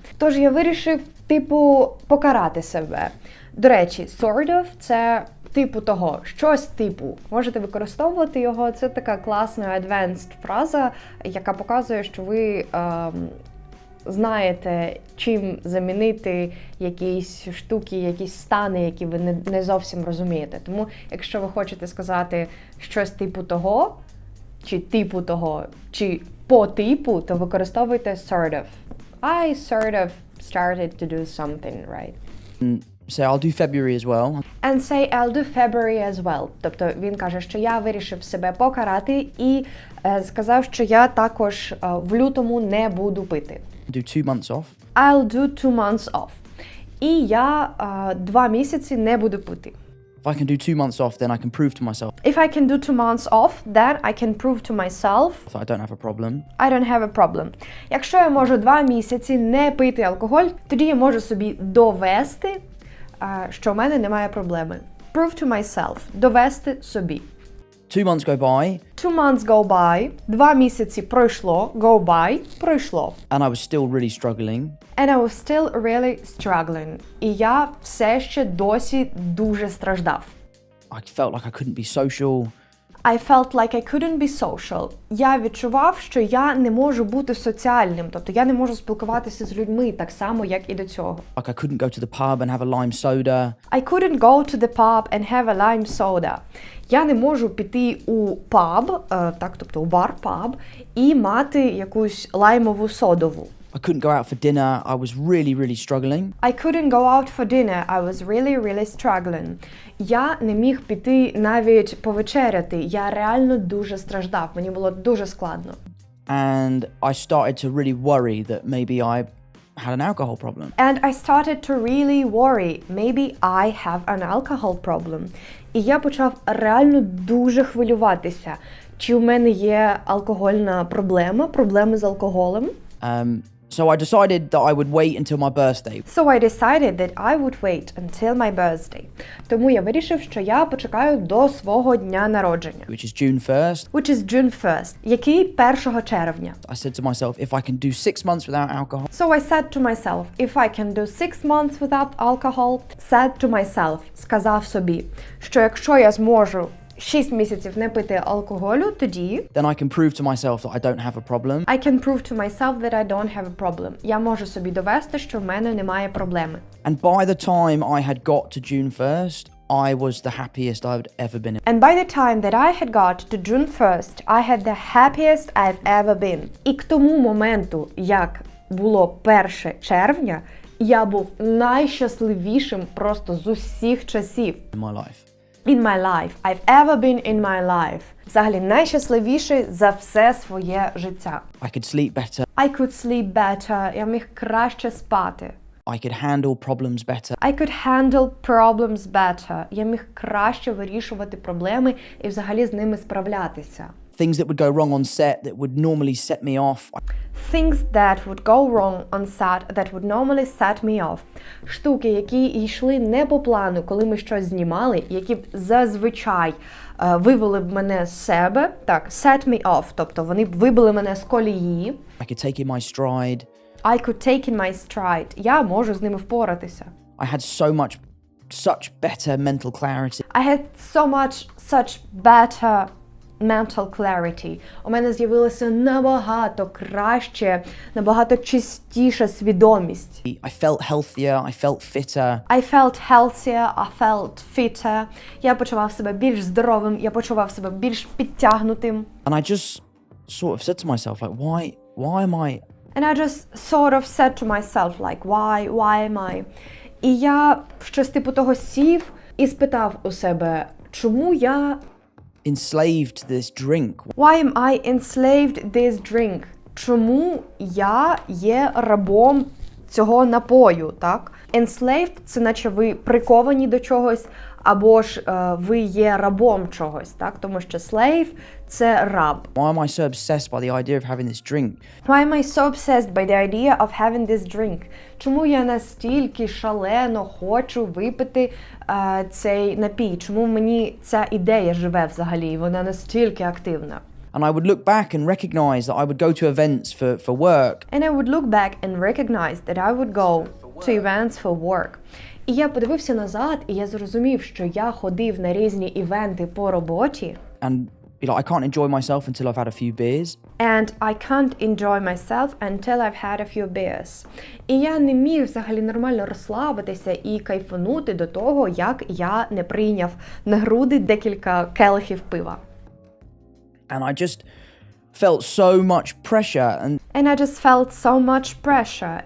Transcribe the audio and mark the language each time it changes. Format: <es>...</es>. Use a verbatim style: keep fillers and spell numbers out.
<uk>Тож я вирішив, типу, покарати себе. До речі,</uk> <en>sort of</en> <uk>– це типу того, щось типу. Можете використовувати його, це така класна advanced фраза, яка показує, що ви ем, знаєте, чим замінити якісь штуки, якісь стани, які ви не, не зовсім розумієте. Тому, якщо ви хочете сказати щось типу того, чи типу того, чи по типу, то використовуйте</uk> <en>sort of. I sort of started to do something, right? say I'll do February as well. And say I'll do February as well.</en> <uk>Тобто він каже, що я вирішив себе покарати і е, сказав, що я також е, в лютому не буду пити.</uk> <en>Do two months off. I'll do two months off.</en> <uk>І я е, два місяці не буду пити.</uk> <en>If I can do two months off, then I can prove to myself If I can do two months off, then I can prove to myself that I don't have a problem. I don't have a problem.</en> <uk>Якщо я можу два місяці не пити алкоголь, тоді я можу собі довести, а, що в мене немає проблеми.</uk> <en>Prove to myself.</en> <uk>Довести собі.</uk> <en>Two months go by, Two months go by.</en> <uk>Два місяці пройшло.</uk> <en>Go by.</en> <uk>Пройшло.</uk> <en>and I was still really struggling. And I was still really struggling.</en> <uk>І я все ще досі дуже страждав.</uk> <en>I felt like I couldn't be social. I felt like I couldn't be social.</en> <uk>Я відчував, що я не можу бути соціальним, тобто я не можу спілкуватися з людьми так само, як і до цього.</uk> <en>Like I couldn't go to the pub and have a lime soda. I couldn't go to the pub and have a lime soda.</en> <uk>Я не можу піти у паб, е, так, тобто у бар паб, і мати якусь лаймову содову.</uk> <en>I couldn't go out for dinner. I was really, really struggling. I couldn't go out for dinner. I was really, really struggling.</en> <uk>Я не міг піти навіть повечеряти. Я реально дуже страждав. Мені було дуже складно.</uk> <en>And I started to really worry that maybe I had an alcohol problem. And I started to really worry. Maybe I have an alcohol problem.</en> <uk>І я почав реально дуже хвилюватися. Чи в мене є алкогольна проблема, проблеми з алкоголем?</uk> <en>Um, so I decided that I would wait until my birthday. So I decided that I would wait until my birthday.</en> <uk>Тому я вирішив, що я почекаю до свого дня народження,</uk> <en>Which is June first. which is June first,</en> <uk>який першого червня.</uk> <en>I said to myself, if I can do six months without alcohol, So I said to myself, if I can do six months without alcohol, said to myself,</en> <uk>сказав собі, що якщо я зможу шість місяців не пити алкоголю, тоді</uk> <en>then I can prove to myself that I don't have a problem. I can prove to myself that I don't have a problem.</en> <uk>Я можу собі довести, що в мене немає проблеми.</uk> <en>And by the time I had got to June first, I was the happiest I'd ever been. And by the time that I had got to June first, I had the happiest I've ever been.</en> <uk>І к тому моменту, як було першого червня, я був найщасливішим просто з усіх часів.</uk> <en>in my life. in my life. I've ever been in my life.</en> <uk>Взагалі найщасливіший за все своє життя.</uk> <en>I could sleep better. I could sleep better.</en> <uk>Я міг краще спати.</uk> <en>I could handle problems better. I could handle problems better.</en> <uk>Я міг краще вирішувати проблеми і взагалі з ними справлятися.</uk> <en>Things that would go wrong on set that would normally set me off. Things that would go wrong on set that would normally set me off.</en> <uk>Штуки, які йшли не по плану, коли ми щось знімали, які б зазвичай е, вивели б мене з себе. Так,</uk> <en>set me off,</en> <uk>тобто вони б вибили мене з колії.</uk> <en>I could take in my stride. I could take in my stride.</en> <uk>Я можу з ними впоратися.</uk> <en>I had so much, such better mental clarity. I had so much, such better mental clarity.</en> <uk>У мене з'явилася набагато краще, набагато чистіша свідомість.</uk> <en>I felt healthier, I felt fitter. I felt healthier, I felt fitter.</en> <uk>Я почував себе більш здоровим, я почував себе більш підтягнутим.</uk> <en>And I just sort of said to myself, like, why, why am I... And I just sort of said to myself, like, why, why am I?</en> <uk>І я щось типу того сів і спитав у себе, чому я...</uk> <en>enslaved to this drink? Why am I enslaved this drink?</en> <uk>Чому я є рабом цього напою, так? Enslaved – це наче ви приковані до чогось, або ж е, ви є рабом чогось, так? Тому що slave – це раб.</uk> <en>Why am I so obsessed by the idea of having this drink? Why am I so obsessed by the idea of having this drink?</en> <uk>Чому я настільки шалено хочу випити е, цей напій? Чому мені ця ідея живе взагалі, і вона настільки активна?</uk> <en>And I would look back and recognize that I would go to events for, for work. And I would look back and recognize that I would go to events for work.</en> <uk>І я подивився назад, і я зрозумів, що я ходив на різні івенти по роботі.</uk> <en>And you know, I can't enjoy myself until I've had a few beers. And I can't enjoy myself until I've had a few beers.</en> <uk>І я не міг взагалі нормально розслабитися і кайфанути до того, як я не прийняв на груди декілька келихів пива.</uk> <en>And I just felt so much pressure. And, and I just felt so much pressure.</en>